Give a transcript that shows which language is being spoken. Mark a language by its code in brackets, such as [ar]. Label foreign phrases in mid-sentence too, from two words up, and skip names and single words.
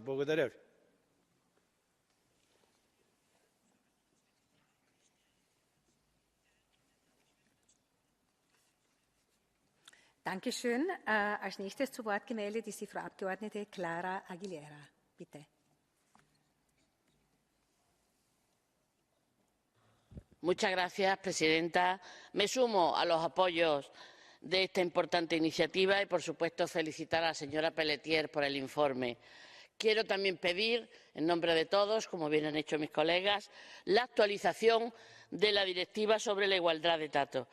[bg] Благодаря ви. [de] Dankeschön. Als nächstes zu Wort gemeldet ist die Frau Abgeordnete Clara Aguilera. Bitte. [es] Muchas gracias, presidenta. Me sumo a los apoyos de esta importante iniciativa y, por supuesto, felicitar a la señora Pelletier por el informe. Quiero también pedir, en nombre de todos, como bien han hecho mis colegas, la actualización de la directiva sobre la igualdad de trato.